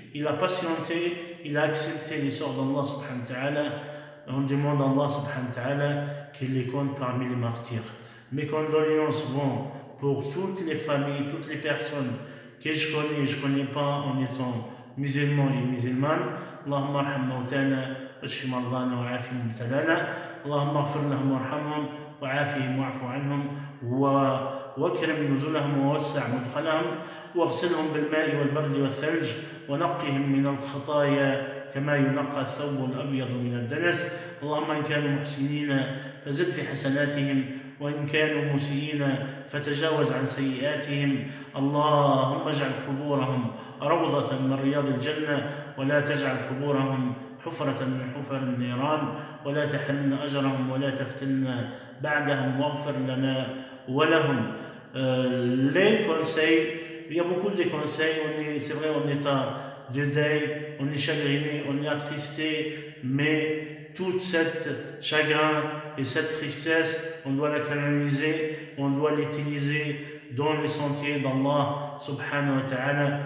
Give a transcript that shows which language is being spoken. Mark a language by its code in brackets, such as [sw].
[fr] Il a patienté, il a accepté les sorts d'Allah subhanahu wa ta'ala. On demande à Allah subhanahu wa ta'ala qu'il les compte parmi les martyrs. Mes condoléances vont pour toutes les familles, toutes les personnes que je connais pas en étant musulmans et musulmanes. [ar] Allahumma arham mautana, washfi mardana wa afi mubtalana. Allahumma ighfir lahum warhamhum wa afihim wa'fu anhum واكرم نزلهم ووسع مدخلهم واغسلهم بالماء والبرد والثلج ونقهم من الخطايا كما ينقى الثوب الأبيض من الدنس. اللهم إن كانوا محسنين فزد في حسناتهم وإن كانوا مسيئين فتجاوز عن سيئاتهم. اللهم اجعل قبورهم روضة من رياض الجنة ولا تجعل قبورهم حفرة من حفر النيران ولا تحرمنا أجرهم ولا تفتنا بعدهم واغفر لنا ولهم. [fr] Les conseils, il y a beaucoup de conseils, c'est vrai, en état de deuil, on est chagriné, on est attristé, mais toute cette chagrin et cette tristesse, on doit la canaliser, on doit l'utiliser dans les sentiers d'Allah subhanahu wa ta'ala.